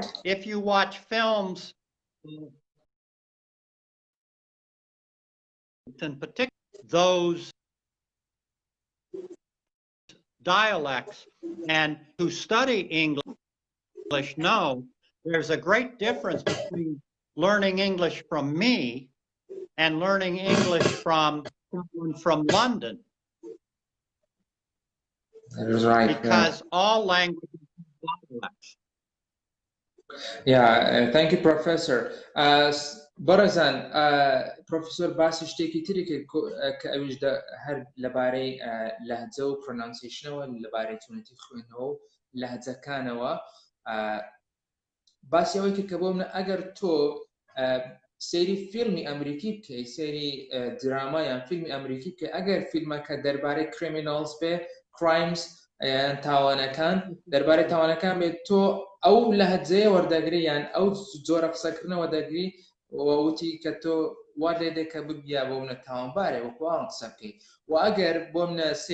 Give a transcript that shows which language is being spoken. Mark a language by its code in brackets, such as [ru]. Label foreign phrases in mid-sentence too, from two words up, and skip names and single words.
[en] If you watch films, in particular, those dialects, and who study English know there's a great difference between learning English from me and learning English from someone from London. That is right. because all languages have dialects. Thank you, Professor. [ckb] بەڕێزان پرۆفسۆر باسی شتێکی تری کرد کە ئەویش هەر لەبارەی لەهجە و پرۆنانسیشنەوە لەبارەی چۆنەتی خوێندنەوە و لەهجەکانەوە باسی ئەوەی کرد کە بۆ منە ئەگەر تۆ سەیری فیلمی ئەمریکی بکەی سەیری دراما یان فیلمی ئەمریکی بکەی ئەگەر فیلمەکە دەربارەی کریمیناڵز بێ کرایمز تاوانەکان دەربارەی تاوانەکان بێت تۆ ئەو لەهجەیە وەردەگری یان ئەو جۆرە قسەکردنەوە دەگری وتی کە تۆ وا لێ دێکە ببیا بۆ منە تاوانبارێ وەکوان قسە بکەی و ئەگەر بۆ منە